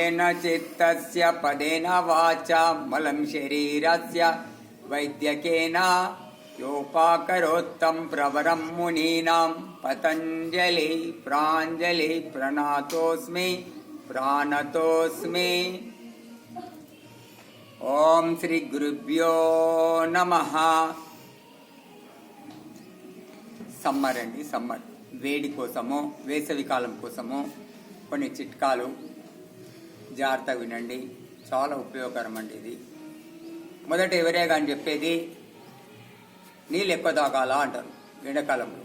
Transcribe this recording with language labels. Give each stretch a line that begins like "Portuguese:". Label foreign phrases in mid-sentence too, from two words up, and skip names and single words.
Sanskrit: चित्तस्य पदेन वाचा मलं शरीरस्य वैद्यकेन योपाकरोत्तं प्रवरं मुनीनां पतञ्जलि प्राञ्जलि प्रणतोऽस्मि प्राणतोऽस्मि। ओम श्री गुरुभ्यो नमः।
Telugu: సమ్మర్ అండి, సమ్మర్ వేడి కోసము, వేసవి కాలం కోసము కొన్ని చిట్కాలు జాగ్రత్తగా వినండి, చాలా ఉపయోగకరం అండి ఇది. మొదట ఎవరే కానీ చెప్పేది నీళ్ళు ఎక్కువ తాగాల అంటారు ఎండాకాలంలో.